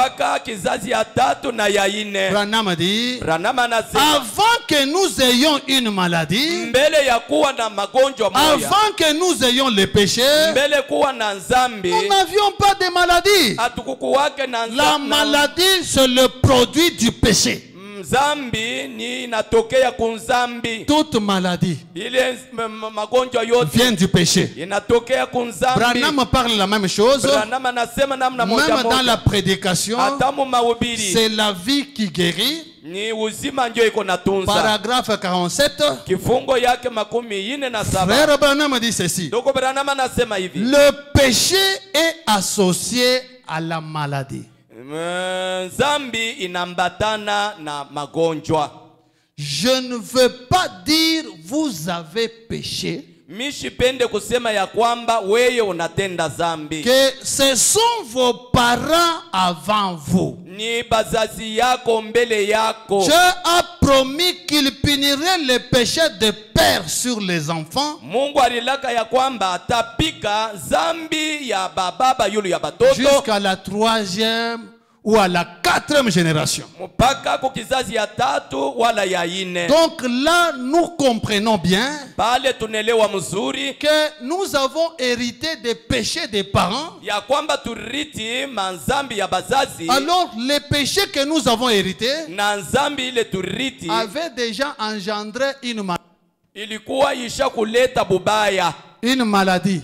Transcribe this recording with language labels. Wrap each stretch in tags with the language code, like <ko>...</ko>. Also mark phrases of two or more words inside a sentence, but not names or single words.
<fr>Branham dit, avant que nous ayons une maladie, avant que nous ayons le péché, nous n'avions pas de maladie. La maladie, c'est le produit du péché.</fr> <sw>Zambi ni inatokea kunzambi.</sw> <fr>Toute maladie</fr> <sw>magonjwa yote</sw> <fr>vient du péché.</fr> <sw>inatokea kunzambi.</sw> <fr>Branham parle la même chose.</fr> <sw>Branham anasema namna moja</sw> <fr>Même</fr> <sw>moja.</sw> <fr>dans la prédication, c'est la vie qui guérit.</fr> <sw>Ni uzima ndio iko natunza.</sw> <fr>Paragraphe 47.</fr> <sw>Kifungo yake 47.</sw> <fr>Frère Branham dit ceci.</fr> <sw>Ndugu Branham anasema hivi.</sw> <fr>Le péché est associé à la maladie.</fr> <sw>Zambi inambatana na magonjwa.</sw> <fr>Je ne veux pas dire vous avez péché.</fr> <sw>Mishipende kusema ya kwamba wewe unatenda zambi.</sw> <fr>Que ce sont vos parents avant vous.</fr> <sw>Ni bazazi yako mbele yako.</sw> <fr>Dieu a promis qu'il punirait les péchés des pères sur les enfants.</fr> <sw>Mungu alilaka ya kwamba atapika zambi ya baba yulu ya batoto.</sw> <fr>Jusqu'à la 3e ou à la 4e génération. Donc là, nous comprenons bien que nous avons hérité des péchés des parents. Alors, les péchés que nous avons hérités avaient déjà engendré une maladie.</fr>